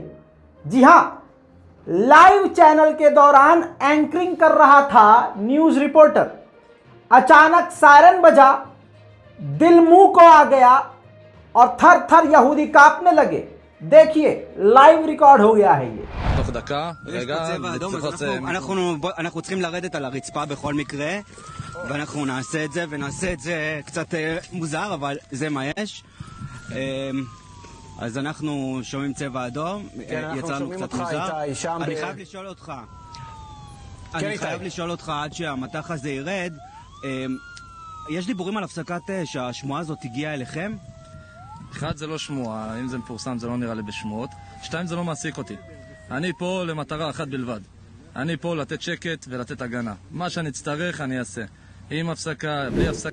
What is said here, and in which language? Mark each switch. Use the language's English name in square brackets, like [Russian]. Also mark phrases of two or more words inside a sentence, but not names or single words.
[Hindi] जी हां, [English] live channel [Hindi] के दौरान एंकरिंग कर रहा था [English] news reporter, [Hindi] अचानक सायरन बजा, दिल मुंह को आ गया और थर थर यहूदी कांपने लगे। देखिए, [English] live record [Hindi] हो गया है ये। [Hebrew] תוך דקה, רגע, אנחנו צריכים לרדת על הרצפה בכל מקרה, ואנחנו נעשה את זה, ונעשה את זה קצת מוזר, אבל זה מה יש. אז אנחנו שומעים צבע אדום, יצא לנו קצת מוזר. אני חייב לשאול אותך עד שהמטח הזה ירד, יש דיבורים על הפסקת אש, השמועה הזאת הגיעה אליכם? אחד זה לא שמועה, אם זה מפורסם זה לא נראה לי בשמועות, 2 זה לא מעסיק אותי. אני פה למטרה אחת בלבד. אני פה לתת שקט ולתת הגנה. מה שאני אצטרך אני אעשה. עם הפסקה, בלי הפסקה.